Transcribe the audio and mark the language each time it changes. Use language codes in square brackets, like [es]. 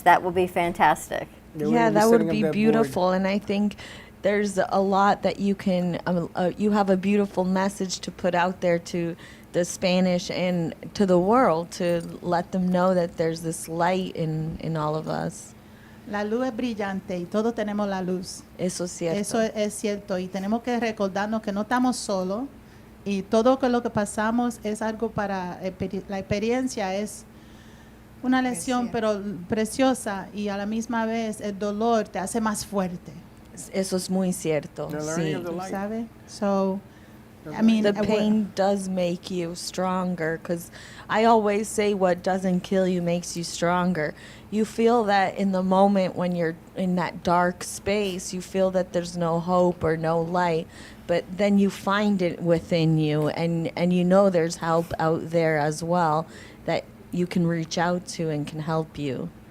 [en] That will be fantastic. Yeah, that would be beautiful. And I think there's a lot that you can, you have a beautiful message to put out there to the Spanish and to the world, to let them know that there's this light in all of us. [es] La luz es brillante y todos tenemos la luz. Eso es cierto. Eso es cierto y tenemos que recordarnos que no estamos solos y todo lo que pasamos es algo para, la experiencia es una lección pero preciosa y a la misma vez el dolor te hace más fuerte. Eso es muy cierto. [en] The learning [es] Sí. [en] of the light. [es] ¿Sabe? [en] So, I mean, The pain does make you stronger, because I always say what doesn't kill you makes you stronger. You feel that in the moment when you're in that dark space, you feel that there's no hope or no light, but then you find it within you, and you know there's help out there as well that you can reach out to and can help you.